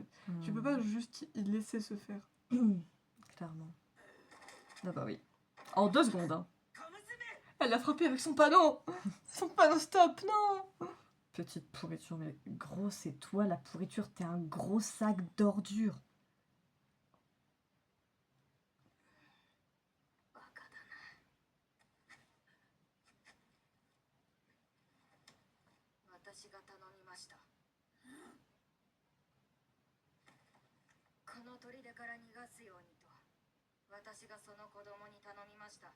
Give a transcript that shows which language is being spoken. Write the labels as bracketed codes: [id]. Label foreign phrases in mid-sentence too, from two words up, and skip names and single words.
[fr] Tu peux pas juste y laisser se faire. Clairement. Ah bah oui. En 2 secondes, hein. Elle l'a frappé avec son panneau. Son panneau stop, non. Petite pourriture, mais gros, c'est toi la pourriture, t'es un gros sac d'ordures. [ja] バカだな。私が頼みました。この砦から逃がすようにと、私がその子供に頼みました。